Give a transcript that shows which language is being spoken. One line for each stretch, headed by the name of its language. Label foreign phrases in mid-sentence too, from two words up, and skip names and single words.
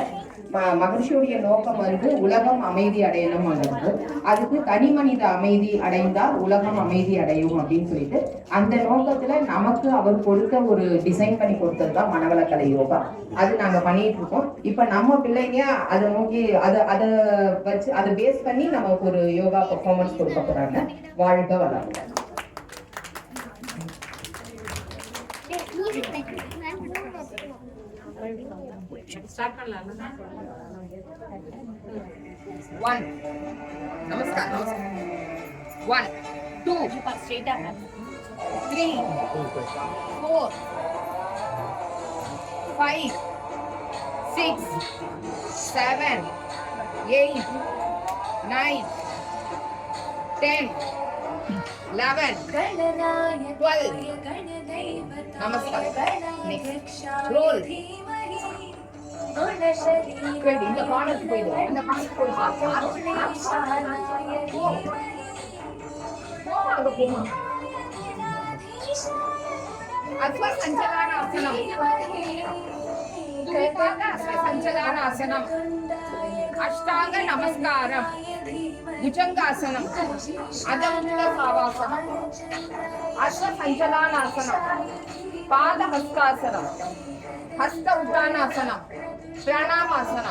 Tamil: மகரிஷியுடைய நோக்கம் வந்து உலகம் அமைதி அடையணும் அல்லது அதுக்கு தனி மனித அமைதி அடைந்தால் உலகம் அமைதி அடையும் அப்படின்னு சொல்லிட்டு அந்த நோக்கத்துல நமக்கு அவர் கொடுத்த ஒரு டிசைன் பண்ணி கொடுத்தது தான் மனவளக்கலை யோகா. அது நாங்கள் பண்ணிட்டு இருக்கோம். இப்போ நம்ம பிள்ளைங்க அதை நோக்கி அதை வச்சு அதை பேஸ் பண்ணி நமக்கு ஒரு
English: yoga performance
Tamil: கொடுக்க போறாங்க. வாழ்க வளமுடன்.
English: One. Namaskar. 1, 2, 3, 4, 5, 6, 7, 8, 9, 10, 11, 12. Namaskar. Next. Roll.
Tamil: இந்த கார்னருக்கு போயிடுவோம். இந்த கார்னருக்கு போயிடுவோம்.
Sanskrit: अथवा संचलनासनम, संचलनासनम, अष्टांग नमस्कारम, भुजंगासनम, अधमुक्त सावासनम, अश्व संचलनासनम, पाद हस्तासनम, हस्त उद्दानासनम, प्रणामासनम.